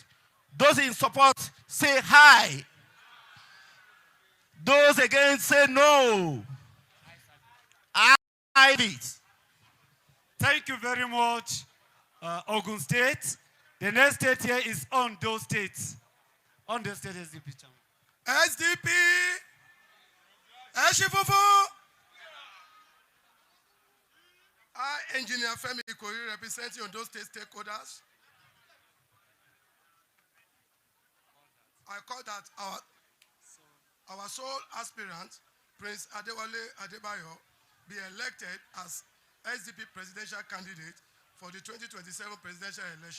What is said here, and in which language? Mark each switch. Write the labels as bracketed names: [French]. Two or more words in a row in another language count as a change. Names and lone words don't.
[English] Those in support say aye. Those against say no. I it. Thank you very much, Ogun State. The next state here is Ondo State. Ondo State SDP chairman. SDP. Eshifufu. I, Engineer Femi Ikoyi, representing Ondo State stakeholders. I call that our sole aspirant, Prince Adebayo, be elected as SDP presidential candidate for the 2027 presidential election.